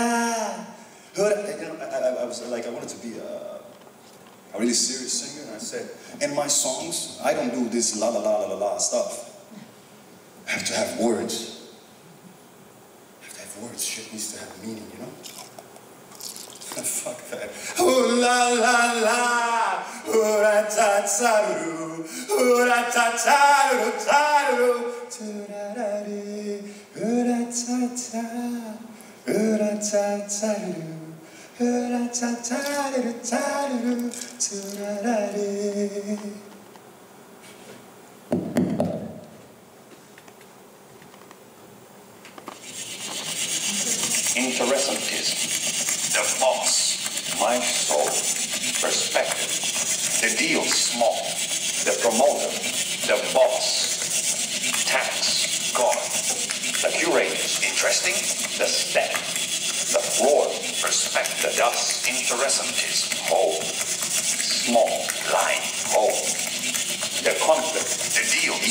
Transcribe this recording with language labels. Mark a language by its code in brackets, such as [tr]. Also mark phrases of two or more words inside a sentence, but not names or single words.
[en] You know, I was like, I wanted to be a really serious singer, and I said, in my songs, I don't do this la la la la la stuff. I have to have words. Shit needs to have meaning, you know? Fuck that. Ooh la la la, ooh ra ta ta doo, ooh ra ta ta doo ta doo, ooh ra ra dee, ooh ra ta ta, ooh ra ta ta doo, ooh ra ta ta doo ta doo, ooh ra ra dee. Interessantism, the boss, my soul, perspective, the deal small, the promoter, the boss, tax, God, the curators, interesting, the step, the floor, perspective, the dust, interesantism, whole, small, line, whole, the conflict, the deal, the